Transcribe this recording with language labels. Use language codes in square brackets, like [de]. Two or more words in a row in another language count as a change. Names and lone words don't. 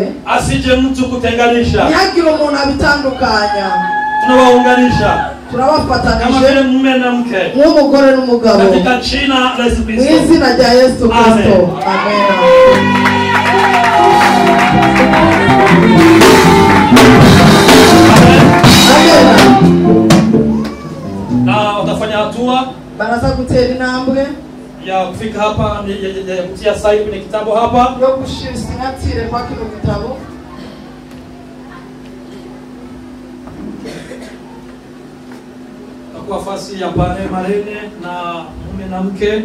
[sw] asije mtu kutenganisha. [rn] ntihagire umuntu abitandukanya. [sw] Tunawaunganisha kama [rn] turabafatanije [sw] vile mume na mke [rn] nk'umugore n'umugabo [sw] katika jina la Yesu [rn] mu Kristo. izina rya Yesu Kristo. Amen. [sw] Na watafanya hatua [rn] baraza gutera intambwe [sw] ya kufika hapa, ya kutia sahihi kwenye kitabu hapa, [rn] yo gushira sinyatire kwa kino gitabo. [sw] kwa fasi ya pale marene na mume na mke.